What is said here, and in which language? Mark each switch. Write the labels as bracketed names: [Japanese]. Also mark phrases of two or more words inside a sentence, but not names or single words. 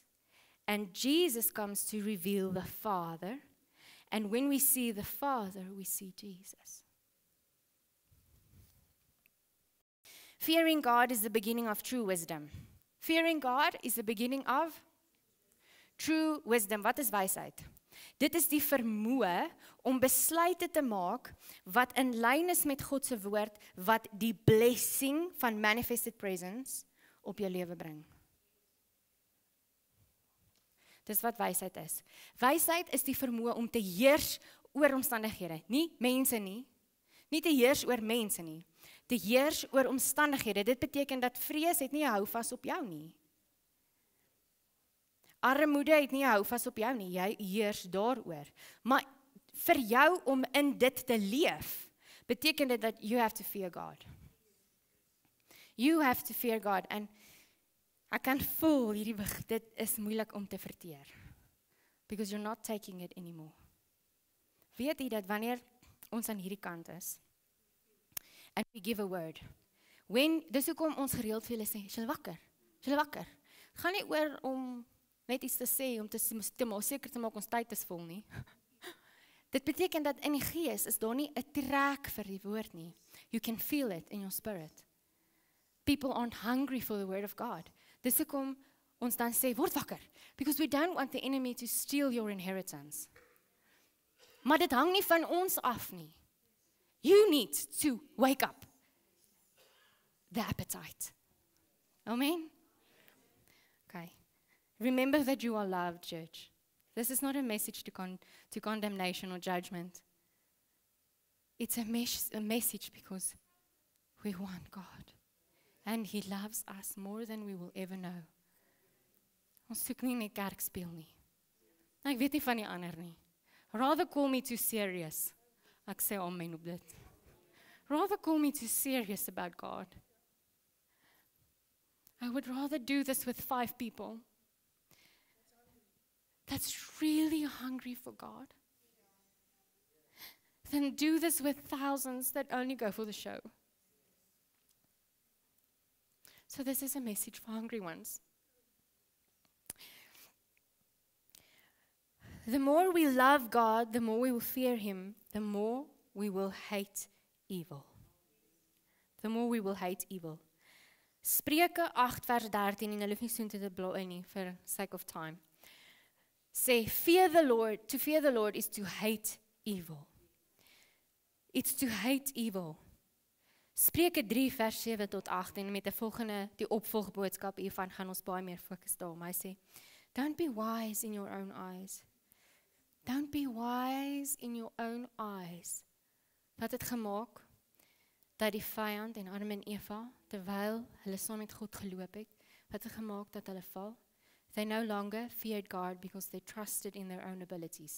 [English] And Jesus comes to reveal the Father. And when we see the Father, we see Jesus. Fearing God is the beginning of true wisdom. Fearing God is the beginning of true wisdom. [Afrikaans] Wat is wysheid? Dit is die vermoë om besluite te maak wat in lyn is met God se woord, wat die blessing van [English] manifested presence [Afrikaans] op jou lewe bring. Dis wat wysheid is. Wysheid is die vermoë om te heers oor omstandighede, nie mense nie. Nie te heers oor mense nie. Te heers oor omstandighede. Dit beteken dat vrees het nie 'n houvas op jou nie. Armoede het nie 'n houvas op jou nie. Jy heers daaroor. Maar vir jou om in dit te leef, beteken dit dat [English] you have to fear God. You have to fear God. [Afrikaans] En ek kan voel dit is moeilik om te verteer. [English] Because you're not taking it anymore. [Afrikaans] Weet jy dat wanneer ons aan hierdie kant is, [English] and we give a word, [Afrikaans] dis hoekom ons gereeld vir julle sê, is julle wakker? Is julle wakker? Het gaan nie oor om net iets te sê, om seker te maak ons tyd is vol nie. Dit beteken dat in die gees is daar nie 'n trek vir die woord nie. [English] You can feel it in your spirit. People aren't hungry for the word of God. [Afrikaans] Dis hoekom ons dan sê, word wakker, [English] because we don't want the enemy to steal your inheritance. [Afrikaans] Maar dit hang nie van ons af nie. [English] You need to wake up the appetite. Amen? Okay. Remember that you are loved, church. This is not a message to condemnation or judgment. It's a message because we want God. And He loves us more than we will ever know. [Afrikaans] Ons soek nie net kerk speel nie. Ek weet nie van die ander nie. [English] Rather call me too serious. [Afrikaans] Ek sê amen op dit. [English] Rather call me too serious about God. I would rather do this with 5 people that's really hungry for God than do this with thousands that only go for the show. So this is a message for hungry ones. The more we love God, the more we will fear Him, the more we will hate evil. The more we will hate evil. [Afrikaans] Spreuke 8 vers 13, en hulle hoef nie so te blaai nie, [English] for sake of time. Sê, to fear the Lord is to hate evil. It's to hate evil. [Afrikaans] Spreuke 3 vers 7 tot 8, en met die opvolgboodskap hiervan gaan ons baie meer fokus daarop. Hy sê, [English] don't be wise in your own eyes. Don't be wise in your own eyes. [Afrikaans] Wat het gemaak dat die vyand en Adam en Eva, terwyl hulle saam met God geloop het, wat het gemaak dat hulle val? [English] They no longer feared God because they trusted in their own abilities.